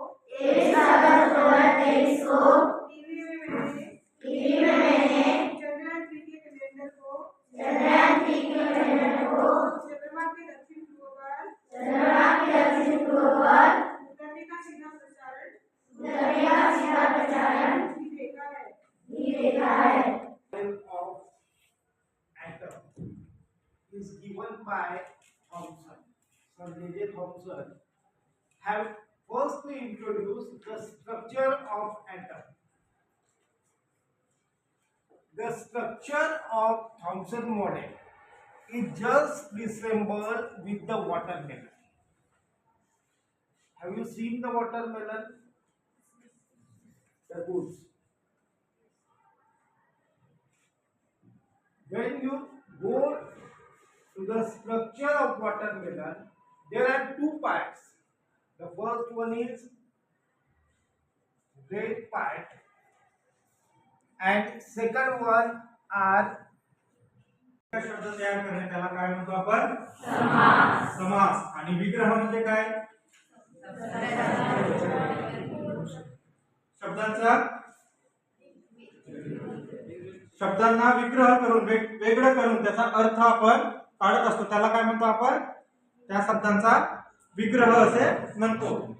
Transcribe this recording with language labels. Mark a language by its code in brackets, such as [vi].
[hi] 23 अगस्त 2023 को टीवी में मैंने चंद्रयान 3 के कैलेंडर को चंद्रमा के दक्षिण ध्रुव पर उतरने का सीधा प्रसारण भी देखा है। [en] of atom is given by Thomson. Sir J.J. Thomson have firstly introduced the structure of atom. The structure of Thomson model is just resembled with the watermelon. Have you seen the watermelon? The roots. When you go to the structure of watermelon, there are two parts. The first one is red part, and second one are [mr] शब्द तयार करणे त्याला काय म्हणतो आपण समास. समास. आणि विग्रह म्हणजे काय शब्दांना विग्रह करून वेगळं करून त्याचा अर्थ आपण काढत असतो त्याला काय म्हणतो आपण त्या शब्दांचा विग्रह असे म्हणतो.